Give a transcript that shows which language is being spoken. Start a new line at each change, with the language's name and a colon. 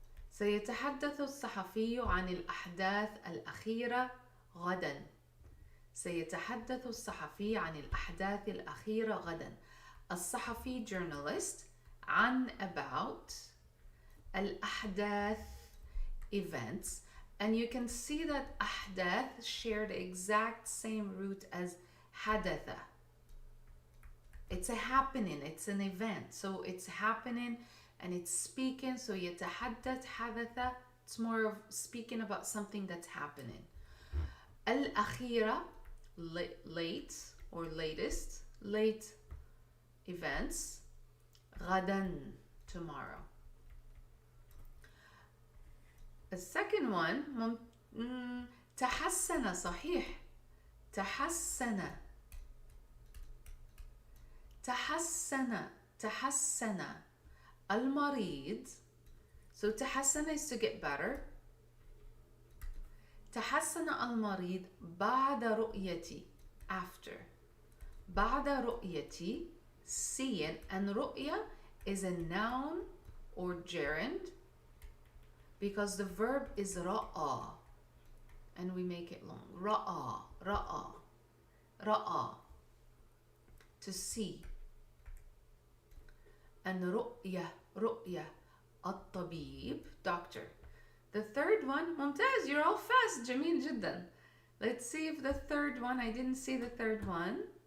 Arabic: سيتحدث الصحفي عن الأحداث الأخيرة غدا. سيتحدث الصحفي عن الأحداث الأخيرة غدا. الصحفي journalist عن about الأحداث events.
English: And you can see that أحداث share the exact same root as حدث. It's a happening, it's an event. So it's happening and it's speaking. So
Arabic: يتحدث حدث,
English: it's more of speaking about something that's happening. الأخيرة, late or latest, late events. غدا, tomorrow. The second one, تحسن.
Arabic: صحيح. تحسن. تحسن. تحسن. المريض.
English: So تحسن is to get better.
Arabic: تحسن المريض بعد رؤيتي, after. بعد رؤيتي,
English: seeing, and رؤية is a noun or gerund because the verb is رأى and we make it long.
Arabic: رأى, رأى, رأى, to see. And رؤية, رؤية, الطبيب, doctor.
English: The third one, ممتاز, you're all fast.
Arabic: جميل جدا.
English: Let's see if the third one, I didn't see the third one.